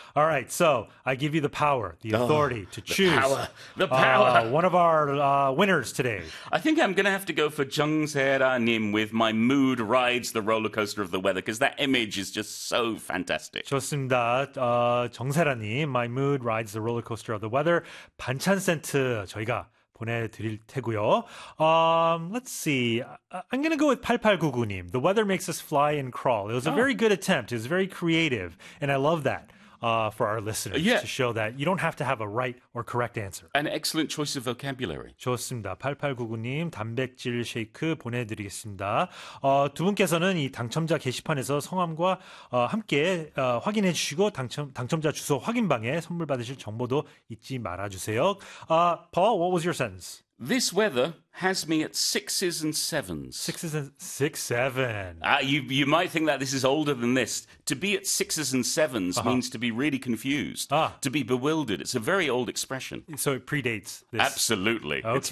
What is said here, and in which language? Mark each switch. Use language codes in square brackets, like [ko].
[en] All right, so I give you the power, the Oh, authority to choose the power. one of our winners today. I think I'm going to have to go for Jung Se-ra Nim with My Mood Rides the Roller Coaster of the Weather because that image is just so fantastic. [ko] 좋습니다. [en] 정세라님, My Mood Rides the Roller Coaster of the Weather. [ko] 반찬 세트 저희가 보내드릴 테고요. [en] Let's see. I'm gonna go with 8899님. The weather makes us fly and crawl. It was a very good attempt. It was very creative, and I love that for our listeners to Yeah. show that you don't have to have a right or correct answer. An excellent choice of vocabulary. [ko] 좋습니다. 8899님 단백질 쉐이크 보내드리겠습니다. 두 분께서는 이 당첨자 게시판에서 성함과 함께 확인해 주시고 당첨자 주소 확인방에 선물 받으실 정보도 잊지 말아주세요. [en] Paul, what was your sentence? This weather has me at sixes and sevens. Sixes and six, seven. You might think that this is older than this. To be at sixes and sevens means to be really confused, to be bewildered. It's a very old expression. So it predates this. Absolutely. It's